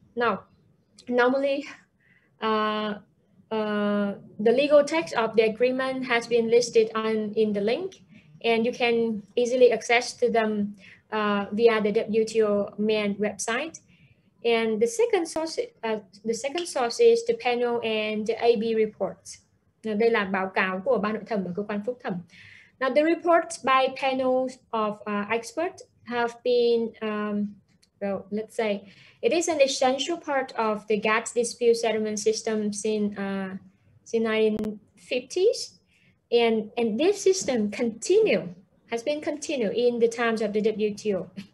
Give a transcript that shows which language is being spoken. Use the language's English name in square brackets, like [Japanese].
[English] Now, normally, the legal text of the agreement has been listed in the link, and you can easily access to them via the WTO main website. And the second source is the panel and the AB reports. [Vietnamese] Đây là báo cáo của ban nội thẩm và cơ quan phúc thẩm. [English] Now, the reports by panels of experts have been, well, let's say, it is an essential part of the GATT dispute settlement system since 1950s, and this system has been continued in the times of the WTO.